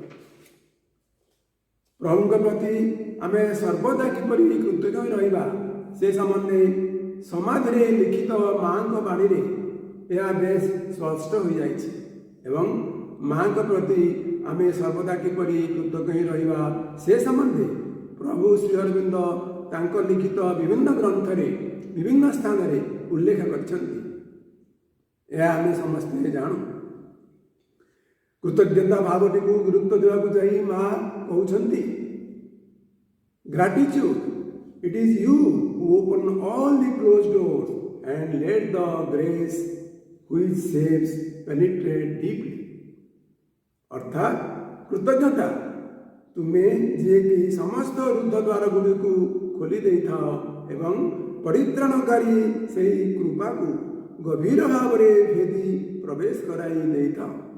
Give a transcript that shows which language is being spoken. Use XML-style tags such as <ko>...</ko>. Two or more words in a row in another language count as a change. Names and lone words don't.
<or>ପ୍ରଭୁଙ୍କ ପ୍ରତି ଆମେ ସର୍ବଦା କିପରି କୃତଜ୍ଞ ହୋଇ ରହିବା ସେ ସମ୍ବନ୍ଧେ ସମାଧିରେ ଲିଖିତ ମାଙ୍କ ବାଣୀରେ ଏହା ବେଶ ସ୍ପଷ୍ଟ ହୋଇଯାଇଛି ଏବଂ ମାଙ୍କ ପ୍ରତି ଆମେ ସର୍ବଦା କିପରି କୃତଜ୍ଞ ହୋଇ ରହିବା ସେ ସମ୍ବନ୍ଧେ ପ୍ରଭୁ ଶ୍ରୀ ଅରବିନ୍ଦ ତାଙ୍କ ଲିଖିତ ବିଭିନ୍ନ ଗ୍ରନ୍ଥରେ ବିଭିନ୍ନ ସ୍ଥାନରେ ଉଲ୍ଲେଖ କରିଛନ୍ତି। ଏହା ଆମେ ସମସ୍ତେ ଜାଣୁ। କୃତଜ୍ଞତା ଭାବଟିକୁ ଗୁରୁତ୍ୱ ଦେବାକୁ ଯାଇ ମା କହୁଛନ୍ତି, ଗ୍ରାଟିଚ୍ୟୁଡ୍,</or> <en>it is you who open all the closed doors and let the grace which saves penetrate deeply।</en> <or>ଅର୍ଥାତ୍ କୃତଜ୍ଞତା ତୁମେ ଯିଏକି ସମସ୍ତ ରୁଦ୍ଧ ଦ୍ୱାର ଗୁଡ଼ିକୁ ଖୋଲି ଦେଇଥାଅ ଏବଂ ପରିତ୍ରାଣକାରୀ ସେହି କୃପାକୁ ଗଭୀର ଭାବରେ ଭେଦି ପ୍ରବେଶ କରାଇ ଦେଇଥାଅ।</or>